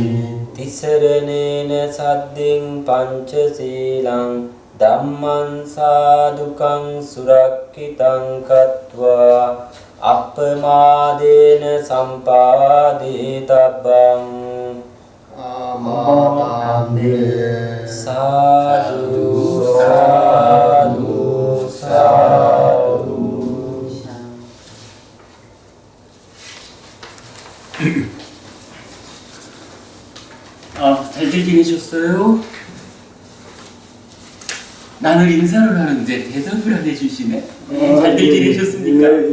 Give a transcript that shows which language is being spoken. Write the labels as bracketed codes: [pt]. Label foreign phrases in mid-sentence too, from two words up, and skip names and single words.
[pi] තිසරණේන සද්දින් පංචශීලං ධම්මං සාදුකං සුරක්ඛිතං කତ୍වා අප්පමාදේන සම්පාදිතබ්බං ආමානන්දේ සාදු සාදු සාදු. [ko] 잘들 지내셨어요? 나는 인사를 하는데 대답을 안 해주시네. 잘들 지내셨습니까?